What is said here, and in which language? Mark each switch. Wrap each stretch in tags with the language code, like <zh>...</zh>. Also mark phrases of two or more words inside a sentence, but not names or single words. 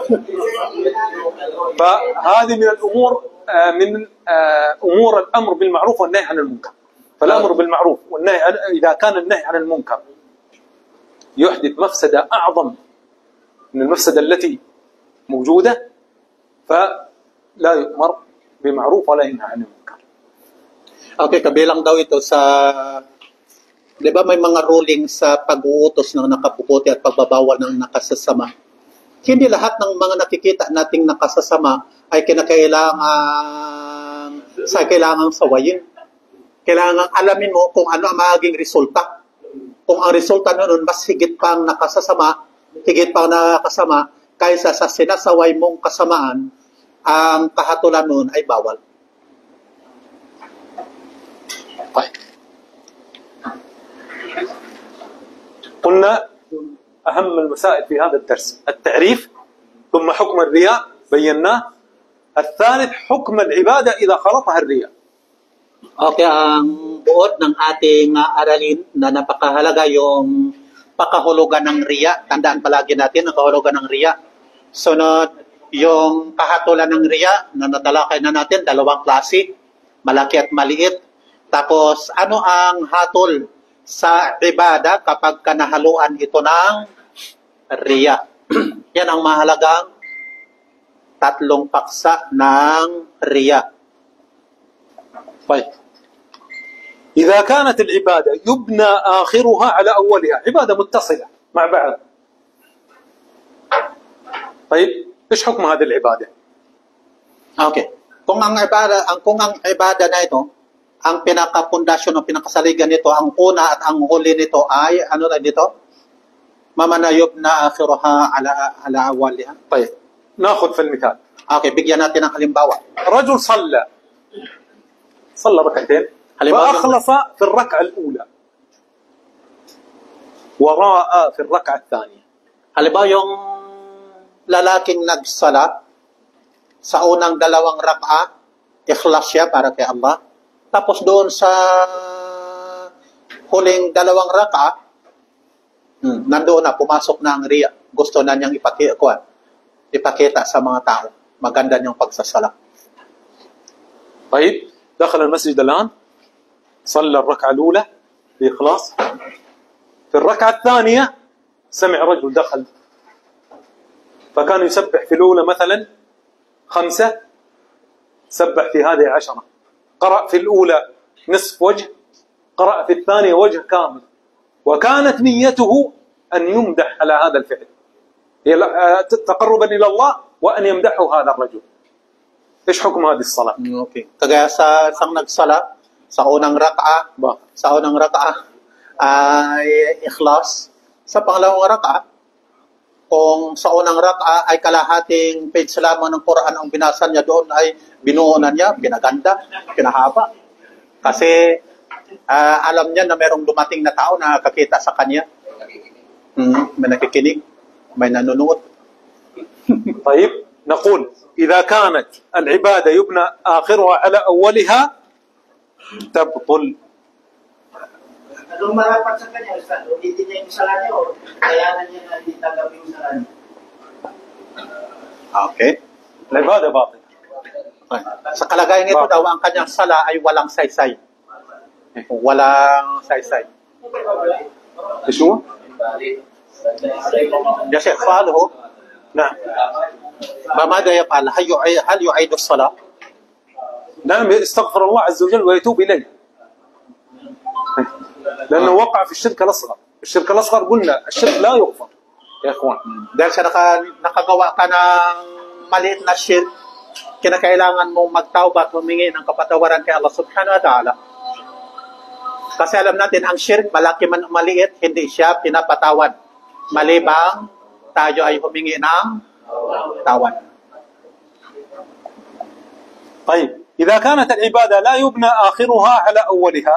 <ar>فهذه من الأمور من أمور الأمر بالمعروف والنهي عن المنكر. فالأمر بالمعروف والنهي إذا كان النهي عن المنكر يحدث مفسدة أعظم من المفسدة التي موجودة، فلا يؤمر بمعروف ولا ينهى عن المنكر.</ar> <tl>Okay, kabilang daw ito sa, di ba may mga ruling sa pag-uutos ng nakapuputi at pagbabawal ng nakasasama. Hindi lahat ng mga nakikita nating nakasasama ay kailangang sawayin. Kailangan alamin mo kung ano ang magiging resulta. Kung ang resulta noon mas higit pang nakasama kaysa sa sinasaway mong kasamaan, ang kahatulan noon ay bawal.</tl> <ar>قلنا أهم المسائل في هذا الدرس التعريف، ثم حكم الرياء بيناه، الثالث حكم العبادة إذا خلطها الرياء.</ar> <tl>Okay, ang buod ng ating aralin na napakahalaga yung pakahulugan ng riya. Tandaan palagi natin ang kahulugan ng riya. Sunod, yung kahatulan ng riya na natalakay na natin, dalawang klase, malaki at maliit. Tapos, ano ang hatol sa ibada kapag kanahaluan ito ng riya. Yan ang mahalagang tatlong paksa ng riya.</tl> <ar>طيب إذا كانت العبادة يبنى آخرها على أولها عبادة متصلة مع بعض طيب إيش حكم هذه العبادة؟</ar> <tl>Okay. Kung ang ibada na ito, ang pinaka-pundasyon o pinakasaligan nito, ang una at ang huli nito ay, ano na dito?</tl> <ar>مما يبنى آخرها على أولها. طيب ناخذ في المثال</ar> <tl>Okay, bigyan natin ng halimbawa.</tl> <ar>رجل صلى ركعتين وأخلص في الركعة الأولى وراء في الركعة الثانية.</ar> <tl>Halimbawa yung lalaking nagsala sa unang dalawang rak'a, ikhlas siya para kay Allah. Tapos doon sa huling dalawang rak'a, nandoon na, pumasok na ang riya. Gusto na niyang ipakita sa mga tao. Maganda niyang pagsasala.</tl> <ar>طيب دخل المسجد الآن صلى الركعة الأولى بإخلاص في الركعة الثانية سمع رجل دخل فكان يسبح في الأولى مثلا 5 سبح في هذه 10 قرأ في الأولى نصف وجه قرأ في الثانية وجه كامل وكانت نيته أن يمدح على هذا الفعل تقربا إلى الله وأن يمدحه هذا الرجل. إيش حكم هذه الصلاة؟</ar> <tl>Okay. Kagaya sa isang nagsala sa unang rak'a ay ikhlas. Sa pangalawang rak'a, kung sa unang rak'a ay kalahating page lamang ng Quran ang binasa niya, doon ay binuunan niya, pinaganda, pinahaba. Kasi alam niya na merong dumating na tao na nakakita sa kanya. May nakikinig, may nanonood.</tl> <ar>طيب نقول إذا كانت العبادة يبنى آخرها على أولها تبطل.</ar> <tl>Anong marapat sa kanya, Ustaz? Ulitin niya yung sala niya o kayanan niya na hindi tagap yung sala niya? Okay.</tl> <ar>العبادة باطلة.</ar> <tl>Sa kalagayan ito daw, ang kanyang sala ay walang saysay. Walang saysay.</tl> <ar>إيش هو؟ يا شيخ سؤاله نعم فماذا يفعل؟ هل يعيد الصلاة؟ نعم يستغفر الله عز وجل ويتوب إليه لأنه وقع في الشرك الأصغر. الشرك الأصغر قلنا الشرك لا يغفر يا إخوان.</ar> <tl>Dahil sa nakagawa ka ng maliit na shirk, kinakailangan mong magtawbat, humingi ng kapatawaran kay Allah</tl> <ar>سبحانه وتعالى.</ar> <tl>Kasi alam natin, ang shirk, malaki man maliit, hindi siya pinapatawad. Malibang tayo ay humingi ng tawad.</tl> <ar>طيب إذا كانت العبادة لا يبنى آخرها على أولها.</ar>